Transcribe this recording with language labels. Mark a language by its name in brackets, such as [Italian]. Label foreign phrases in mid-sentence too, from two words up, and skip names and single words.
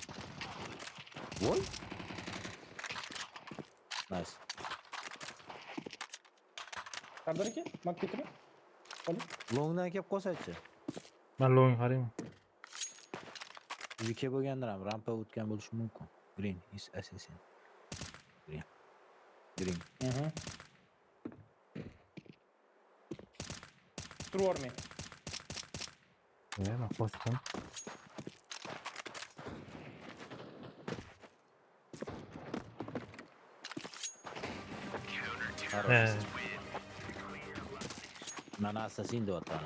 [Uzbek] Voy. Nice. Qadar aka, maketini. Oling. Longdan kelib qolsa-chi. Men long qarayman. UK bo'lgandir ham rampa o'tgan bo'lishi mumkin. [English] Green is assassin. Green. Green. [Uzbek] Turvormang. Men qo'shdim. Mana assassin deyapman.